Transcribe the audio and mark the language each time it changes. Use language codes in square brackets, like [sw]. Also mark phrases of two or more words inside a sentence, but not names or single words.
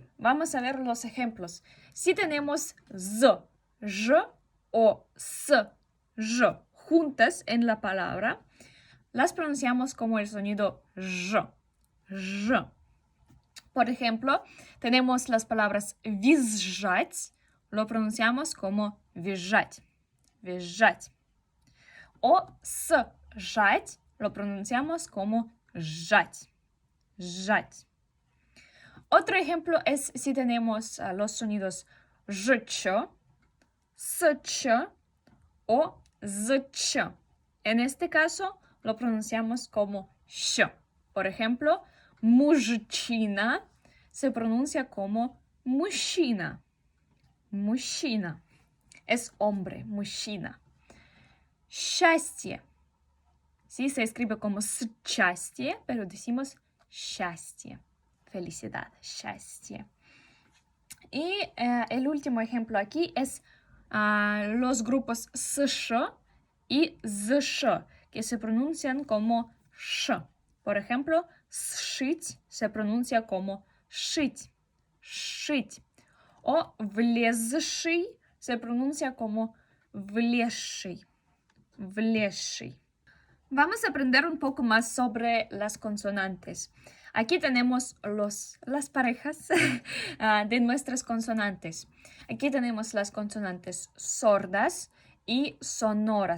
[es] Vamos a ver los ejemplos. Si tenemos z, j o s, j juntas en la palabra, las pronunciamos como el sonido j. Ж. Por ejemplo, tenemos las palabras визжать, lo pronunciamos como [ru] визжать, визжать. [es] O сжать, lo pronunciamos como [ru] сжать, сжать. [es] Otro ejemplo es si tenemos los sonidos жч, сч o зч. En este caso, lo pronunciamos como sh. Por ejemplo, мужчина se pronuncia como мужчина. [ru] Мужчина. [es] Es hombre, [ru] мужчина. Счастье. [es] Sí, se escribe como счастье, pero decimos счастье. Felicidad, счастье. Y el último ejemplo aquí es los grupos sh y zsh, que se pronuncian como sh. Por ejemplo, сшить se pronuncia como [ru] шить, шить. [es] O влезший se pronuncia como [ru] влезший, влезший. [es] Vamos a aprender un poco más sobre las consonantes. Aquí tenemos las parejas de nuestras consonantes. Aquí tenemos las consonantes sordas y sonoras.